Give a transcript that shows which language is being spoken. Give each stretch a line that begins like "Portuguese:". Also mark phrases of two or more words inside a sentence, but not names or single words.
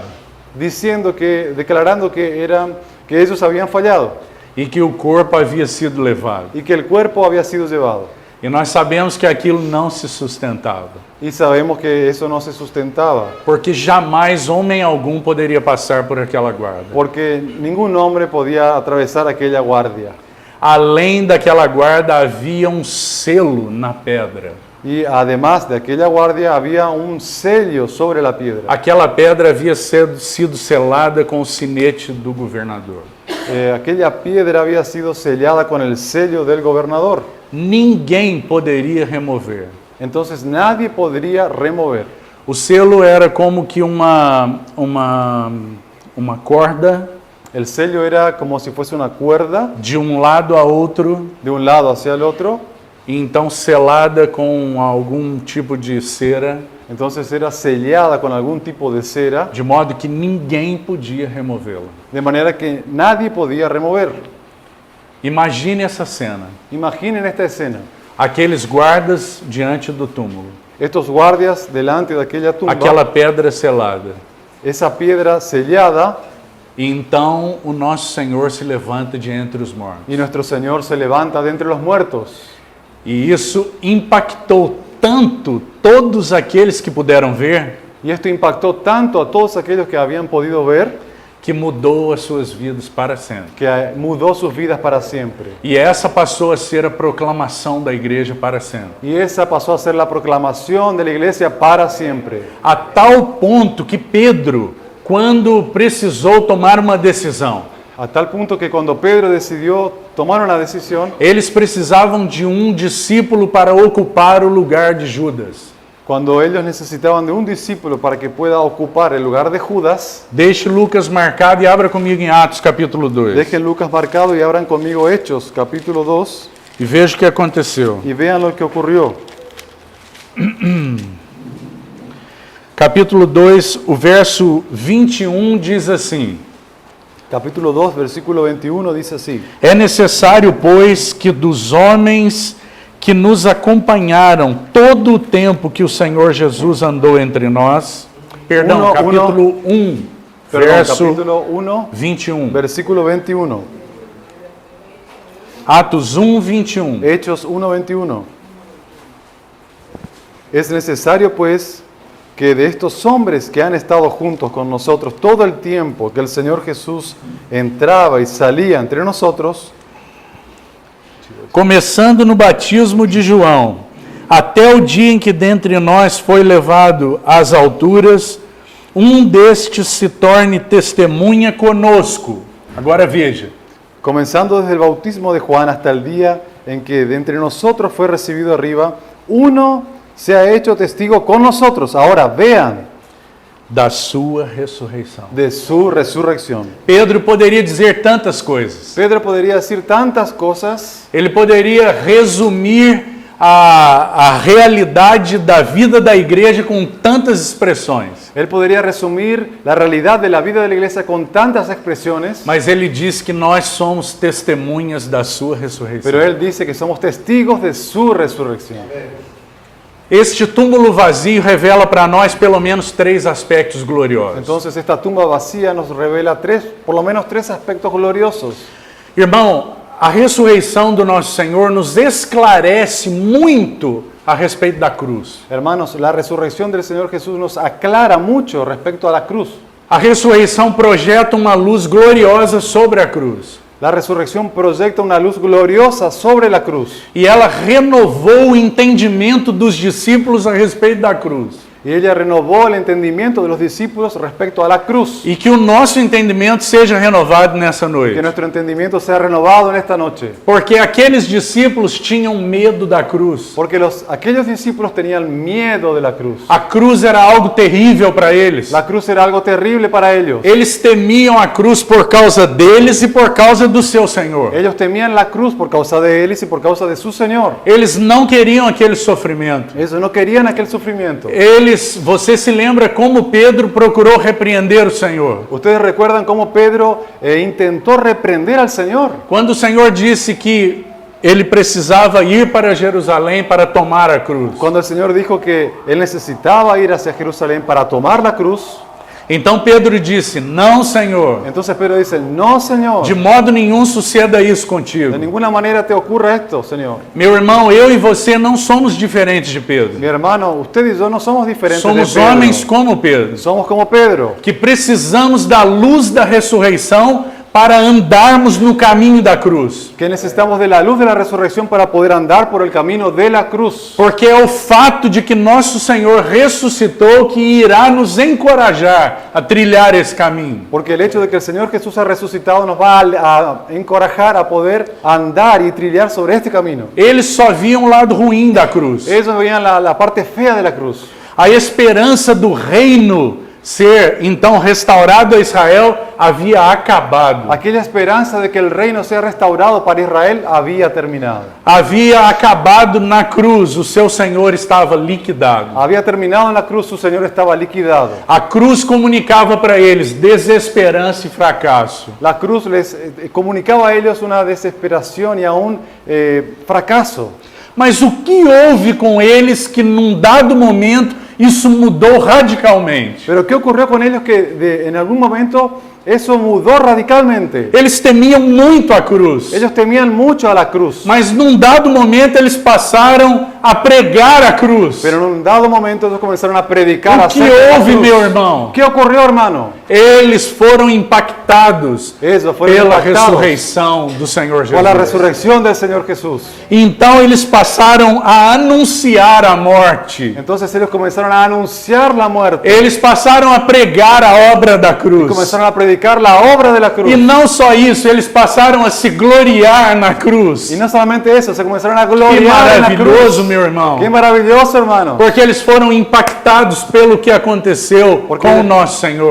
Spanish: declarando que ellos habían fallado
Portuguese: e que o corpo havia sido levado.
Spanish: y que el cuerpo había sido llevado.
Portuguese: E nós sabemos que aquilo não se sustentava,
Spanish: Y sabemos que eso no se sustentaba,
Portuguese: porque jamais homem algum poderia passar por aquela guarda.
Spanish: porque ningún hombre podía atravesar aquella guardia.
Portuguese: Além daquela guarda havia um selo na pedra.
Spanish: Y además de aquella guardia había un sello sobre la piedra.
Portuguese: Aquela pedra havia sido selada com o sinete do governador.
Spanish: Aquella piedra había sido sellada con el sello del gobernador.
Portuguese: Ninguém poderia remover.
Spanish: Entonces nadie podría remover.
Portuguese: O selo era como que uma corda
Spanish: El sello era como si fuese una cuerda
Portuguese: de um lado a outro,
Spanish: de un lado hacia el otro.
Portuguese: e então selada com algum tipo de cera,
Spanish: Entonces era sellada con algún tipo de cera,
Portuguese: de modo que ninguém podia removê-la.
Spanish: de manera que nadie podía remover.
Portuguese: Imagine essa cena.
Spanish: Imaginen esta escena.
Portuguese: Aqueles guardas diante do túmulo.
Spanish: Estos guardias delante de aquella tumba,
Portuguese: Aquela pedra selada.
Spanish: esa piedra sellada,
Portuguese: E então o nosso Senhor se levanta de entre os mortos.
Spanish: y nuestro Señor se levanta de entre los muertos.
Portuguese: E isso impactou tanto todos aqueles que puderam ver,
Spanish: Y esto impactó tanto a todos aquellos que habían podido ver,
Portuguese: que mudou as suas vidas para sempre.
Spanish: que mudó sus vidas para siempre.
Portuguese: E essa passou a ser a proclamação da igreja para sempre.
Spanish: Y esa pasó a ser la proclamación de la iglesia para siempre.
Portuguese: A tal ponto que Pedro, quando precisou tomar uma decisão,
Spanish: A tal punto que cuando Pedro decidió tomar una decisión,
Portuguese: eles precisavam de um discípulo para ocupar o lugar de Judas.
Spanish: cuando ellos necesitaban de un discípulo para que pueda ocupar el lugar de Judas,
Portuguese: Deixe Lucas marcado e abra comigo em Atos capítulo 2.
Spanish: dejen Lucas marcado y abran conmigo Hechos, capítulo 2,
Portuguese: E veja o que aconteceu.
Spanish: y vean lo que ocurrió.
Portuguese: Capítulo 2, o verso 21 diz assim:
Spanish: Capítulo 2, versículo 21 dice así:
Portuguese: É necessário, pois, que dos homens que nos acompanharam todo o tempo que o Senhor Jesus andou entre nós, perdão, capítulo 1, verso capítulo 1, 21.
Spanish: versículo 21.
Portuguese: Atos 1, 21.
Spanish: Hechos 1, 21. Es necesario, pues, que de estos hombres que han estado juntos con nosotros todo el tiempo que el Señor Jesús entraba y salía entre nosotros,
Portuguese: Começando no batismo de João, até o dia em que dentre nós foi levado às alturas, um destes se torne testemunha conosco. Agora veja,
Spanish: comenzando desde el bautismo de Juan hasta el día en que de entre nosotros fue recibido arriba, uno se ha hecho testigo con nosotros. Ahora vean
Portuguese: da sua ressurreição.
Spanish: de su resurrección.
Portuguese: Pedro poderia dizer tantas coisas.
Spanish: Pedro podría decir tantas cosas.
Portuguese: Ele poderia resumir a realidade da vida da igreja com tantas expressões.
Spanish: Él podría resumir la realidad de la vida de la iglesia con tantas expresiones,
Portuguese: Mas ele diz que nós somos testemunhas da sua ressurreição.
Spanish: pero él dice que somos testigos de su resurrección.
Portuguese: Este túmulo vazio revela para nós pelo menos 3 aspectos gloriosos.
Spanish: Entonces esta tumba vacía nos revela por lo menos tres aspectos gloriosos.
Portuguese: Irmão, a ressurreição do nosso Senhor nos esclarece muito a respeito da cruz.
Spanish: Hermanos, la resurrección del Señor Jesús nos aclara mucho respecto a la cruz.
Portuguese: A ressurreição projeta uma luz gloriosa sobre a cruz.
Spanish: La resurrección proyecta una luz gloriosa sobre la cruz
Portuguese: E ela renovou o entendimento dos discípulos a respeito da cruz.
Spanish: Y ella renovó el entendimiento de los discípulos respecto a la cruz.
Portuguese: E que o nosso entendimento seja renovado nessa
Spanish: Que
Portuguese: noite.
Spanish: nuestro entendimiento sea renovado en esta noche.
Portuguese: Porque aqueles discípulos tinham medo da cruz.
Spanish: Porque aquellos discípulos tenían miedo de la cruz.
Portuguese: A cruz era algo terrível para eles.
Spanish: La cruz era algo terrible para ellos.
Portuguese: Eles temiam a cruz por causa deles e por causa do seu Senhor.
Spanish: Ellos temían la cruz por causa de ellos y por causa de su Señor.
Portuguese: Eles não queriam aquele sofrimento.
Spanish: Ellos no querían aquel sufrimiento.
Portuguese: Você se lembra como Pedro procurou repreender o Senhor?
Spanish: Ustedes recuerdan cómo Pedro intentó reprender al Señor.
Portuguese: Quando o Senhor disse que ele precisava ir para Jerusalém para tomar a cruz.
Spanish: Cuando el Señor dijo que él necesitaba ir hacia Jerusalén para tomar la cruz,
Portuguese: Então Pedro disse: Não, Senhor,
Spanish: entonces Pedro dice, no, Señor,
Portuguese: de modo nenhum suceda isso
Spanish: de
Portuguese: contigo.
Spanish: ninguna manera te ocurra esto, Señor.
Portuguese: Meu irmão, eu e você não somos diferentes de
Spanish: Mi
Portuguese: Pedro.
Spanish: hermano, usted y yo no somos diferentes
Portuguese: Somos
Spanish: de Pedro.
Portuguese: homens como Pedro,
Spanish: Somos como Pedro,
Portuguese: que precisamos da luz da ressurreição para andarmos no caminho da cruz.
Spanish: que necesitamos de la luz de la resurrección para poder andar por el camino de la cruz.
Portuguese: Porque é o fato de que nosso Senhor ressuscitou que irá nos encorajar a trilhar esse caminho.
Spanish: Porque el hecho de que el Señor Jesús ha resucitado nos va a encorajar a poder andar y trillar sobre este camino.
Portuguese: Eles só viam o lado ruim da cruz.
Spanish: Ellos veían la parte fea de la cruz.
Portuguese: A esperança do reino ser então restaurado a Israel havia acabado.
Spanish: Aquella esperanza de que el reino sea restaurado para Israel había terminado.
Portuguese: Havia acabado na cruz, o seu Senhor estava liquidado.
Spanish: Había terminado en la cruz, su Señor estaba liquidado.
Portuguese: A cruz comunicava para eles desesperança e fracasso.
Spanish: La cruz les comunicaba a ellos una desesperación y aún fracaso.
Portuguese: Mas o que houve com eles que num dado momento isso mudou radicalmente?
Spanish: Pero ¿qué ocurrió con ellos que en algún momento eso mudó radicalmente?
Portuguese: Eles temiam muito a cruz.
Spanish: Ellos temían mucho a la cruz.
Portuguese: Mas num dado momento eles passaram a pregar a cruz.
Spanish: Pero en un dado momento ellos comenzaron a predicar
Portuguese: O que
Spanish: acerca de la
Portuguese: houve,
Spanish: cruz.
Portuguese: meu irmão?
Spanish: ¿Qué ocurrió, hermano?
Portuguese: Eles foram impactados
Spanish: Ellos fueron
Portuguese: pela
Spanish: impactados
Portuguese: ressurreição do Senhor
Spanish: por la
Portuguese: Jesus.
Spanish: resurrección del Señor Jesús.
Portuguese: Então eles passaram a anunciar a morte.
Spanish: Entonces ellos comenzaron a anunciar la muerte.
Portuguese: Eles passaram a pregar a obra da cruz.
Spanish: Comenzaron a predicar la obra de la cruz.
Portuguese: E não só isso, eles passaram a se gloriar na cruz.
Spanish: Y no solamente eso, se comenzaron a
Portuguese: Que
Spanish: gloriar en la
Portuguese: maravilhoso,
Spanish: cruz.
Portuguese: meu irmão.
Spanish: Qué maravilloso, hermano.
Portuguese: Porque eles foram impactados pelo que aconteceu com o nosso Senhor.